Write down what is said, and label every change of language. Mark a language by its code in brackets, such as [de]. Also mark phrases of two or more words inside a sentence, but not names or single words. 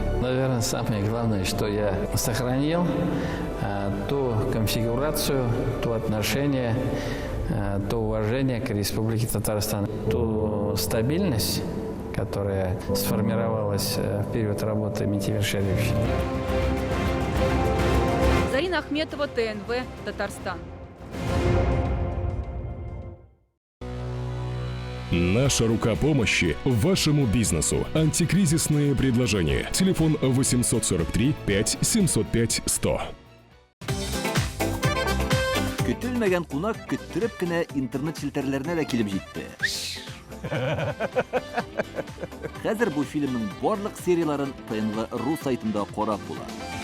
[ru] Наверное, самое главное, что я сохранил ту конфигурацию, то отношение, то уважение к Республике Татарстан, ту стабильность, которая сформировалась в период работы Минтимера Шариповича. Зарина Ахметова, ТНВ, Татарстан. Наша рука помощи вашему бизнесу. Антикризисные предложения. Телефон 843 5 705 100. [tt] Көтелмәгән кунак көттүреп кенә интернет челтәрләренә дә килеп җитте. Хәзер бу фильмның барлык серияларын ТНВ.ру сайтында карап була.